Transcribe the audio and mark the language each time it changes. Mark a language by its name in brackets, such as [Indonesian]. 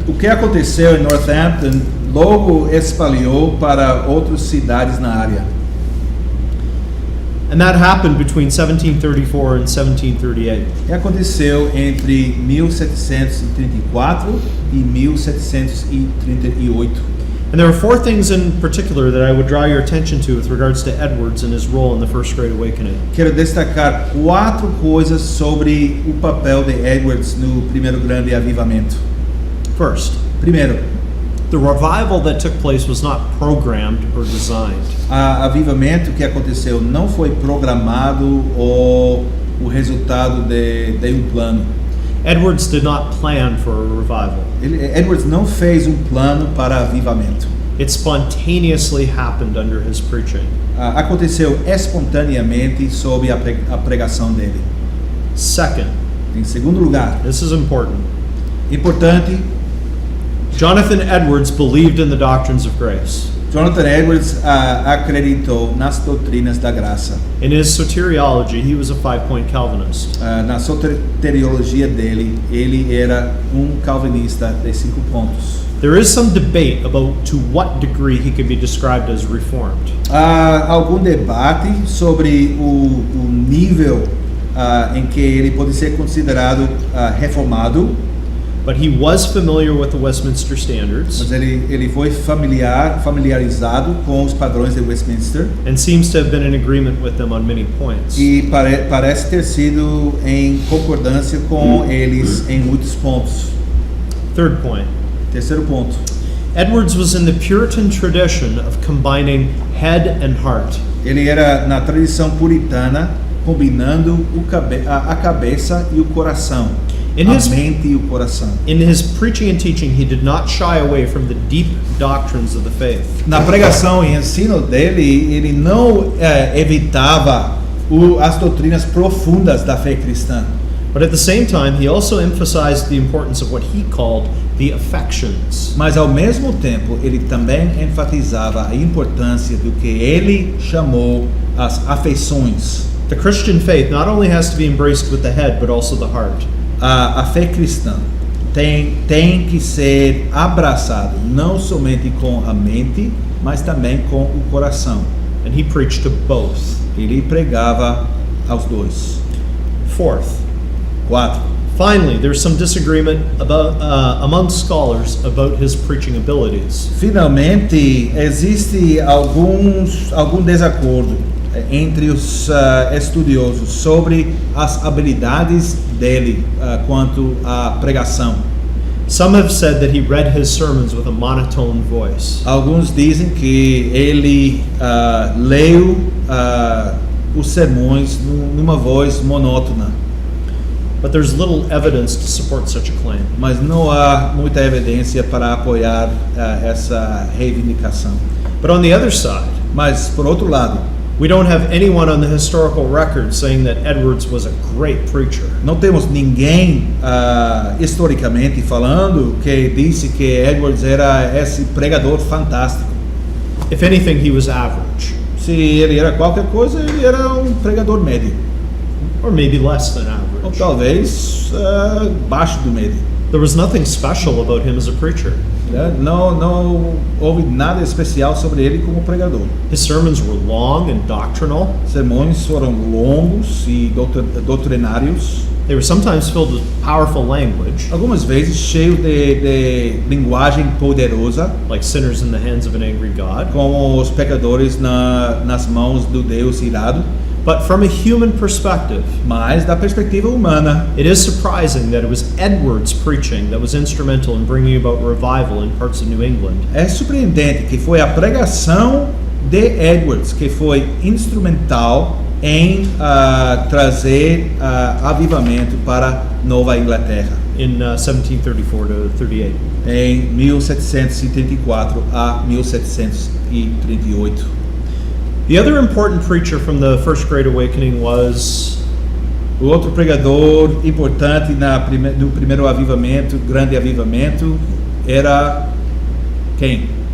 [Portuguese] O que aconteceu em Northampton logo espalhou para outras cidades na área. [English] And that happened between 1734 and 1738. [Portuguese] E aconteceu entre 1734 e 1738. [English] And there are four things in particular that I would draw your attention to with regards to Edwards and his role in the First Great Awakening. [Portuguese] Quero destacar 4 coisas sobre o papel de Edwards no primeiro grande avivamento. [English] First, [Portuguese] Primeiro, [English] the revival that took place was not programmed or designed. [Portuguese] o avivamento que aconteceu não foi programado ou o resultado de um plano. [English] Edwards did not plan for a revival. [Portuguese] Edwards não fez um plano para avivamento. [English] It spontaneously happened under his preaching. [Portuguese] Aconteceu espontaneamente sob a pregação dele. [English] Second, [Portuguese] Em segundo lugar, [English] this is important. [Portuguese] importante, [English] Jonathan Edwards believed in the doctrines of grace. [Portuguese] Jonathan Edwards acreditou nas doutrinas da graça. [English] In his soteriology, he was a 5-point Calvinist. [Portuguese] Na soteriologia dele, ele era um calvinista de 5 pontos. [English] There is some debate about to what degree he could be described as reformed. [Portuguese] Há algum debate sobre o nível em que ele pode ser considerado reformado, [English] But he was familiar with the Westminster Standards [Portuguese] mas ele foi familiarizado com os padrões de Westminster [English] and seems to have been in agreement with them on many points. [Portuguese] e parece ter sido em concordância com eles em muitos pontos. [English] Third point, [Portuguese] Terceiro ponto. [English] Edwards was in the Puritan tradition of combining head and heart. [Portuguese] Ele era na tradição puritana, combinando a cabeça e o coração, [English] In [Portuguese] a [English] his- [Portuguese] mente e o coração. [English] In his preaching and teaching, he did not shy away from the deep doctrines of the faith. [Portuguese] Na pregação e ensino dele, ele não evitava as doutrinas profundas da fé cristã. [English] But at the same time, he also emphasized the importance of what he called the affections. [Portuguese] Mas ao mesmo tempo, ele também enfatizava a importância do que ele chamou as afeições. [English] The Christian faith not only has to be embraced with the head, but also the heart. [Portuguese] A fé cristã tem que ser abraçada não somente com a mente, mas também com o coração. [English] And he preached to both. [Portuguese] Ele pregava aos dois. [English] Fourth, [Portuguese] 4. [English] finally, there's some disagreement about, among scholars about his preaching abilities. [Portuguese] Finalmente, existe algum desacordo entre os estudiosos sobre as habilidades dele quanto à pregação. [English] Some have said that he read his sermons with a monotone voice. [Portuguese] Alguns dizem que ele leu os sermões numa voz monótona, [English] But there's little evidence to support such a claim. [Portuguese] mas não há muita evidência para apoiar essa reivindicação. [English] But on the other side, [Portuguese] Mas, por outro lado, [English] we don't have anyone on the historical record saying that Edwards was a great preacher. [Portuguese] não temos ninguém historicamente falando que disse que Edwards era esse pregador fantástico. [English] If anything, he was average, [Portuguese] Se ele era qualquer coisa, ele era um pregador médio, [English] or maybe less than [Portuguese] ou [English] average. [Portuguese] talvez baixo do médio. [English] There was nothing special about him as a preacher. [Portuguese] Não houve nada especial sobre ele como pregador. [English] His sermons were long and doctrinal. [Portuguese] Sermões foram longos e doutrinários, [English] They were sometimes filled with powerful language, [Portuguese] algumas vezes cheio de linguagem poderosa, [English] like sinners in the hands of an angry God. [Portuguese] como os pecadores nas mãos do Deus irado. [English] But from a human perspective, [Portuguese] Mas da perspectiva humana, [English] it is surprising that it was Edwards' preaching that was instrumental in bringing about revival in parts of New England. [Portuguese] é surpreendente que foi a pregação de Edwards que foi instrumental em trazer avivamento para Nova Inglaterra [English] In 1734 to 38. [Portuguese] em 1734 a 1738. [English] The other important preacher from the First Great Awakening was [Portuguese] O outro pregador importante no primeiro avivamento, grande avivamento, era quem?